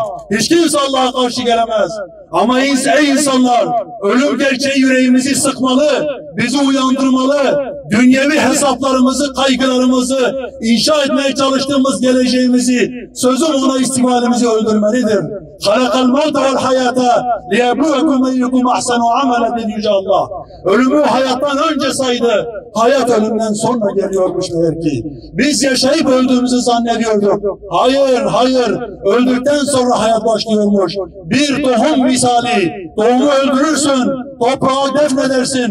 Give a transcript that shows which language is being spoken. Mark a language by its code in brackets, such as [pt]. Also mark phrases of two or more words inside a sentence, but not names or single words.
[tr] Hiç kimse Allah'a karşı gelemez. Ama ey insanlar, ölüm gerçeği yüreğimizi sıkmalı, bizi uyandırmalı, dünyevi hesaplarımızı, kaygılarımızı, inşa etmeye çalıştığımız geleceğimizi, sözüm ona istikbalimizi öldürmelidir. [ar] خَلَقَ الْمَوْتَ وَالْحَيَاةَ لِيَبْلُوَكُمْ اَيُّكُمْ اَحْسَنُ عَمَلًا [tr] dedi Yüce Allah. Ölümü hayattan önce saydı. Hayat ölümden sonra geliyormuş meğer ki. Biz yaşayıp öldüğümüzü zannediyorduk. Hayır. Öldükten sonra hayat başlıyormuş. Bir tohum misali. Tohumu öldürürsün, toprağa defnedersin.